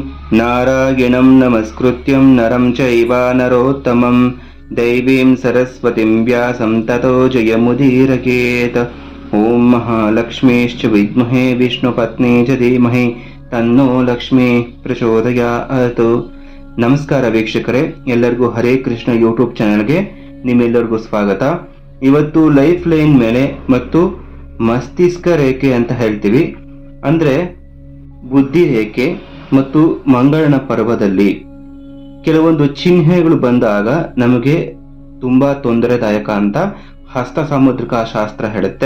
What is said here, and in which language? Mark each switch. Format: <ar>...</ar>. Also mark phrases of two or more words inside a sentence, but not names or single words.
<sa>ನಾರಾಯಣಂ ನಮಸ್ಕೃತ್ಯಂ ನರಂ ಚೈವ ನರೋತ್ತಮಂ ದೈವೀಂ ಸರಸ್ವತಿಂ ವ್ಯಾಸಂ ತತೋ ಜಯಮುದೀರಯೇತ್. ಓಂ ಮಹಾಲಕ್ಷ್ಮೀಶ್ಚ ವಿದ್ಮಹೇ ವಿಷ್ಣುಪತ್ನೇ ಚ ಧೀಮಹಿ ತನ್ನೋ ಲಕ್ಷ್ಮೀ ಪ್ರಚೋದಯಾತ್.</sa> <kn>ನಮಸ್ಕಾರ ವೀಕ್ಷಕರೇ, ಎಲ್ಲರಿಗೂ ಹರೇ ಕೃಷ್ಣ ಯೂಟ್ಯೂಬ್ ಚಾನೆಲ್ಗೆ ನಿಮ್ಮೆಲ್ಲರಿಗೂ ಸ್ವಾಗತ. ಇವತ್ತು</kn> <en>life line</en> <kn>ಮೇಲೆ ಮತ್ತು ಮಸ್ತಿಷ್ಕ ರೇಖೆ ಅಂತ ಹೇಳ್ತೀವಿ, ಅಂದ್ರೆ ಬುದ್ಧಿ ರೇಖೆ ಮತ್ತು ಮಂಗಳನ ಪರ್ವದಲ್ಲಿ ಕೆಲವೊಂದು ಚಿಹ್ನೆಗಳು ಬಂದಾಗ ನಮಗೆ ತುಂಬಾ ತೊಂದರೆದಾಯಕ ಅಂತ ಹಸ್ತ ಸಾಮುದ್ರಿಕ ಶಾಸ್ತ್ರ ಹೇಳುತ್ತೆ.</kn>